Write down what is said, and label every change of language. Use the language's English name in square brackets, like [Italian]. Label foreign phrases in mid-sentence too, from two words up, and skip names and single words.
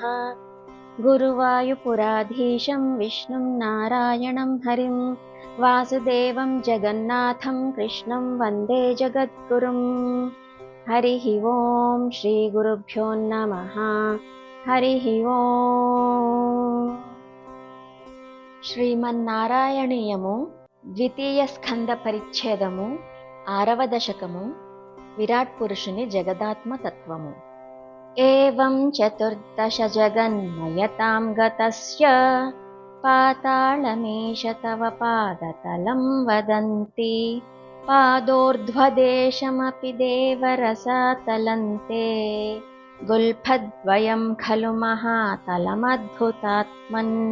[Sanskrit] गुरुवायुपुराधीशं विष्णुं नारायणं हरिं वासुदेवं जगन्नाथं कृष्णं वन्दे जगद्गुरुं। हरिः ओं श्रीगुरुभ्यो नमः। हरिः ओं। [Telugu] శ్రీమన్నారాయణీయము ద్వితీయ స్కంద పరిచ్ఛేదము 6వ దశకము విరాట్ పురుషుని జగదాత్మతత్వము. [Sanskrit] ఏవం చతుర్దశ జగన్మయతాం గతస్య పాతాళమీశ తవ పాదతలం వదంతి పాదోర్ధ్వదేశమపి దేవరసాతలంతే గుల్ఫద్వయం ఖలు మహాతలమద్భుతాత్మన్.